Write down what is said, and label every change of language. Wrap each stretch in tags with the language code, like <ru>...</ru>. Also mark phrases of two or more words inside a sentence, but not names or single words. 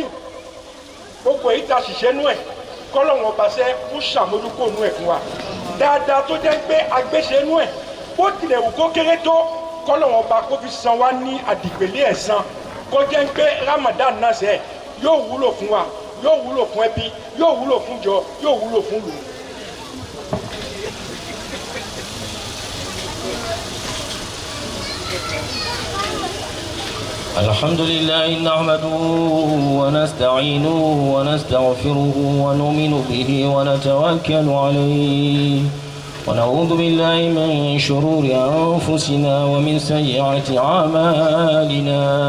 <yo>Gbogbo èyí tá a ṣìṣe nú ẹ̀ kọ́lọ́run ọba ṣe kó ṣàmójúkò nú ẹ̀ fún wa. Dáadáa tó jẹ́ pé agbéṣe nú ẹ̀ bó tilẹ̀ wù kó kéré tó kọ́lọ́run ọba kó fi san wá ní àdìpèlé ẹ̀san. Kó jẹ́ pé Ramadan náà ṣe yóò wúlò fún wa, yóò wúlò fún ẹbí, yóò wúlò fún jọ, yóò wúlò fún ìlú.</yo> <ar>الحمد لله نحمده ونستعينه ونستغفره ونؤمن به ونتوكل عليه ونعوذ بالله من شرور أنفسنا ومن سيئات أعمالنا</ar>